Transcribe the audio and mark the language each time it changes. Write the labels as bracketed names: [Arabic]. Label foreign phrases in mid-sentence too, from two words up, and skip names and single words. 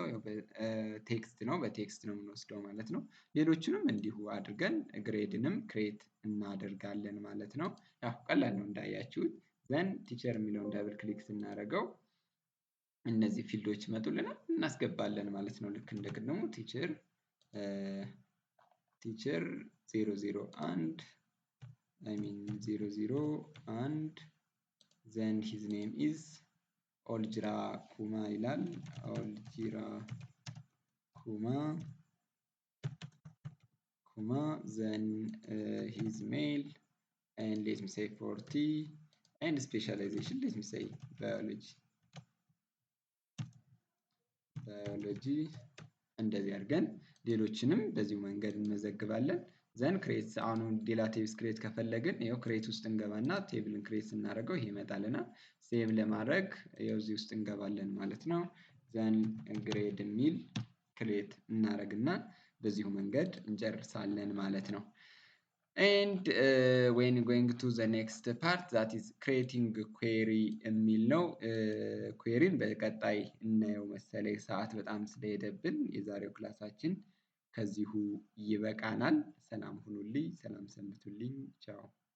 [Amharic] ቴክስት ነው በቴክስት ነው የምንወስደው ማለት ነው። ሌሎቹንም እንዲሁ አድርገን ግሬድንም ክሬት እናደርጋለን ማለት ነው። ያው ቀላል ነው እንዳያችሁት። [English] then teacher [Amharic] የሚለውን [English] double click [Amharic] ስናደርገው እነዚህ ፊልዶች ይመጡልናል እናስገባለን ማለት ነው። ልክ እንደ ቅድሙ ቲቸር [English] 001 I mean 001 then his name is ኦልጅራ ኩማ ይላል። ኦልጅራ ኩማ then his male and let me say 40 and specialization let me say biology [Amharic] እንደዚህ አድርገን ሌሎችንም በዚሁ መንገድ እንመዘግባለን። [English] then create [Amharic] አሁን ሌላ [English] tables create [Amharic] ከፈለግን ይኸው ክሬት ውስጥ እንገባና ቴብልን ክሬት ስናደርገው ይሄ ይመጣልናል። ሴቭ ለማድረግ ይኸው እዚህ ውስጥ እንገባለን ማለት ነው። [English] then grade [Amharic] የሚል ክሬት እናደርግና በዚሁ መንገድ እንጨርሳለን ማለት ነው። [English] and when going to the next part that is creating query [Amharic] የሚል ነው። ኩዌሪን በቀጣይ እናየው መሰለኝ ሰዓት በጣም ስለሄደብን የዛሬው ክላሳችን ከዚሁ ይበቃናል። ሰላም ሁኑልኝ፣ ሰላም ሰንብቱልኝ። ቻው